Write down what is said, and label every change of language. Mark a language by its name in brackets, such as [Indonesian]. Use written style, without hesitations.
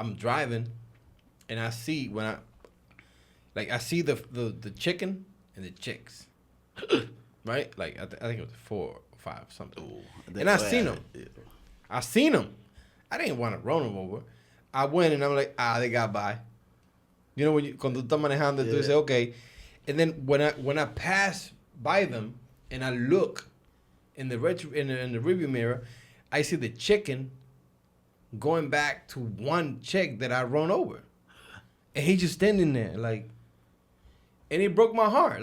[English] I'm driving, and I see I see the chicken and the chicks, right? Like, I think it was 4 or 5 something. Ooh, and I seen them. Yeah. I seen them. I didn't want to run them over. I went and I'm like, they got by. [Spanish] You know, cuando tú estás manejando, tú dices, okay. [English] And then when I pass by them and I look in the rearview mirror, I see the chicken going back to one chick that I run over, and he just standing there like, and it broke my heart.